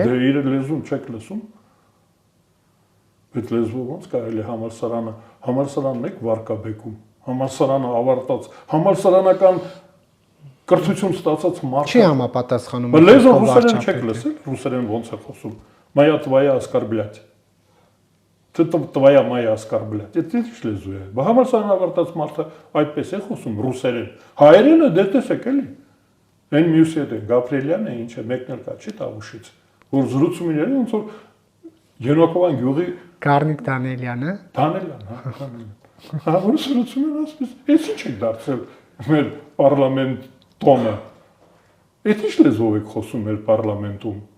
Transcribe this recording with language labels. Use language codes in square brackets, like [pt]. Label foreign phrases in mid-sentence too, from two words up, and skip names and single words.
[hy] Դե իր լեզուն չեք լսում։ Այդ լեզվով ոնց կարելի է համալսարանն եք վարկաբեկում։ Համալսարանը ավարտած, համալսարանական կրթություն ստացած մարդ չի համապատասխանում։ Լեզուն ռուսերեն չեք լսել, ռուսերեն ոնց է խոսում։ [ru] Моя твоя оскорблять։ Ты твоя моя оскорблять։ [hy] Դա ինչ լեզու է։ Համալսարան ավարտած մարդը այդպես է խոսում ռուսերեն։ Հայերենը դե տեսեք էլի։ Այն մյուսի հետ է Գաբրիելյանը ինչ է, մեկն էլ կա չի Տավուշից, որ զրուցում իրեն ոնց որ Ենոկովան գյուղի Գառնիկ Դանիելյանը։ Դանիելյան, հա, Դանիելյան։ Հա, որ զրուցում են ասես, էս ինչ եք դարձել մեր պարլամենտ տոնը։ Էդ ինչ լեզվով եք խոսում մեր պարլամենտում։